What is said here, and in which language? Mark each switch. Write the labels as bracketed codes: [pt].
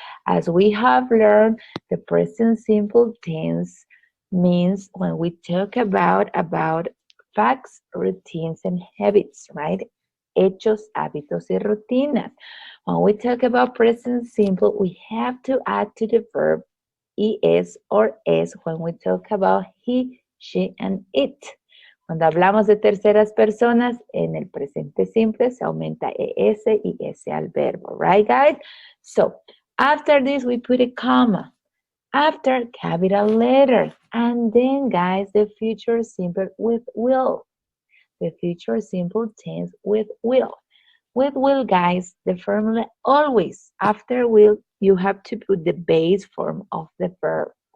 [en] As we have learned, the present simple tense means when we talk about facts, routines, and habits, right? [es] Hechos, hábitos, y rutinas. [en] When we talk about present simple, we have to add to the verb es or es when we talk about he, she, and it. [es] Cuando hablamos de terceras personas, en el presente simple se aumenta es y s al verbo, [en] right, guys? So, after this, we put a comma. After, capital letters. And then, guys, the future simple with will. The future simple tense with will. With will, guys, the formula always, after will, you have to put the base form of the verb.